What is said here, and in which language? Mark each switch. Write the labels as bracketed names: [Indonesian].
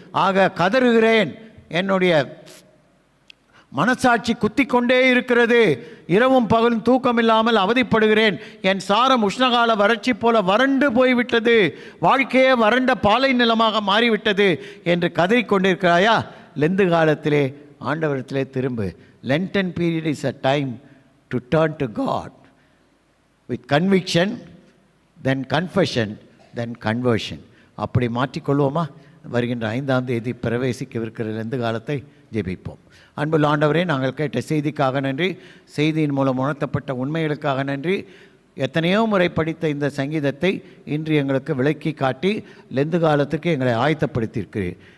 [Tamil] ஆக கதறுகிறேன், என்னுடைய மனசாட்சி குத்தி கொண்டே இருக்கிறது, இரவும் பகலும் தூக்கமில்லாமல் அவதிப்படுகிறேன், என் சாரம் உஷ்ணகால வறட்சி போல வறண்டு போய்விட்டது, வாழ்க்கையே வறண்ட பாலை நிலமாக மாறிவிட்டது என்று கதறிக்கொண்டிருக்கிறாயா? லெந்து காலத்திலே ஆண்டவரத்திலே திரும்பு. [English] Lenten period is a time to turn to God with conviction, then confession, then conversion. [Tamil] அப்படி மாற்றிக்கொள்வோமா? வருகின்ற 5ஆம் தேதி பிரவேசிக்கவிருக்கிற லெந்து காலத்தை ஜெபிப்போம். அன்புள்ள ஆண்டவரே, நாங்கள் கேட்ட செய்திக்காக நன்றி, செய்தியின் மூலம் உணர்த்தப்பட்ட உண்மைகளுக்காக நன்றி. எத்தனையோ முறை படித்த இந்த சங்கீதத்தை இன்று எங்களுக்கு விளக்கி காட்டி லெந்து காலத்துக்கு எங்களை ஆயத்தப்படுத்தியிருக்கிறீர்.